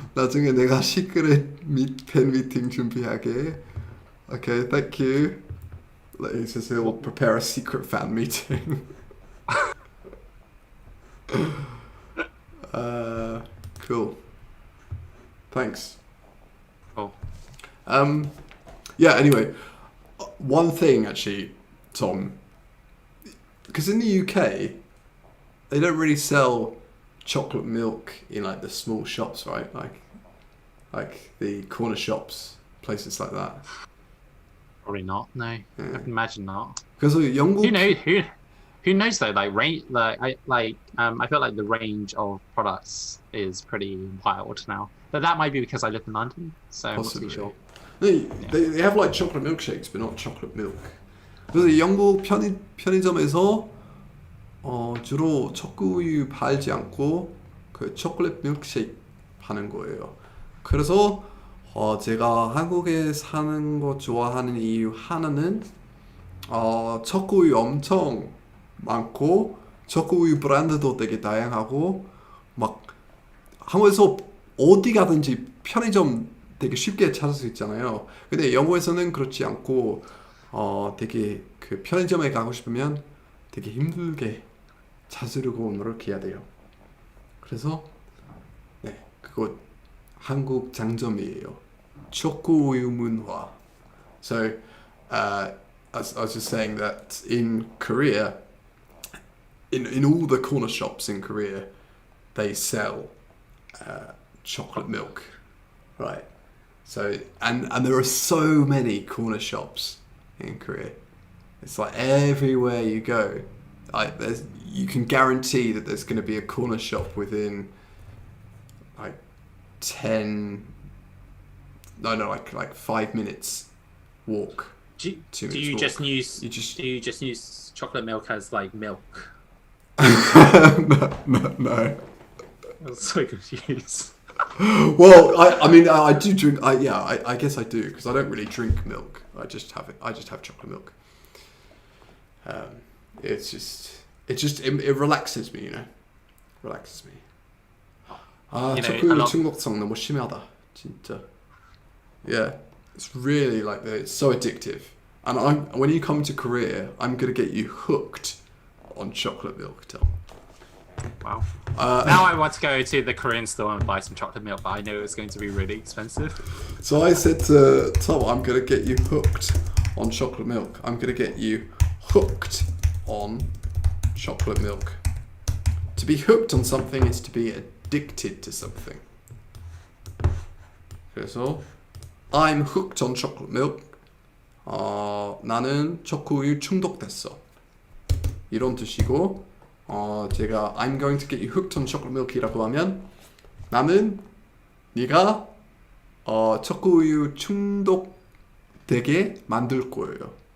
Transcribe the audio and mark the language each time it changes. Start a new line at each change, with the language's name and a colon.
Korean: 나중에 내가 시크릿 팬 미팅 준비하게.
English: Okay, thank you. He says he'll prepare a secret fan meeting. Cool. Thanks. Cool. Yeah, anyway, one thing actually, Tom, because in the UK, they don't really sell chocolate milk in like the small shops, right? Like the corner shops, places like that. Probably not. No, I can imagine not. Because 영국. Who knows though? Like range, I feel like the range of products is pretty wild now. But that might be because I live in London, so I'm not too sure. No, they have like chocolate milkshakes, but not chocolate milk.
Korean: 그래서 영국 편의점에서 주로 초코우유 팔지 않고 그 초콜릿 밀크쉐이크 하는 거예요. 그래서 제가 한국에 사는 거 좋아하는 이유 하나는 초코우유 엄청 많고 초코우유 브랜드도 되게 다양하고 막 한국에서 어디 가든지 편의점 되게 쉽게 찾을 수 있잖아요. 근데 영국에서는 그렇지 않고 되게 그 편의점에 가고 싶으면 되게 힘들게 찾으려고 노력해야 돼요. 그래서 네, 그거 한국 장점이에요. 초코우유 문화.
English: So I was just saying that in Korea, in all the corner shops in Korea, they sell chocolate milk, right? So and there are so many corner shops in Korea. It's like everywhere you go, you can guarantee that there's going to be a corner shop within like 5 minutes walk. Do you just use chocolate milk as like milk? No. I'm so confused. Well, I do drink. I guess I do because I don't really drink milk. I just have chocolate milk. It relaxes me, relaxes me.
Korean: 초코우유 중독성 너무 심하다, 진짜.
English: Yeah, it's really like that. It's so addictive. And when you come to Korea, I'm gonna get you hooked on chocolate milk, Tom. Wow. Now I want to go to the Korean store and buy some chocolate milk, but I know it's going to be really expensive. So I said to Tom, I'm going to get you hooked on chocolate milk. I'm going to get you hooked on chocolate milk. To be hooked on something is to be addicted to something.
Korean: 그래서
English: I'm hooked on chocolate milk.
Korean: 나는 초코우유 중독됐어. 이런 뜻이고 제가
English: I'm going to get you hooked on chocolate milk
Korean: 이라고 하면 나는 네가 초코우유 중독되게 만들 거예요.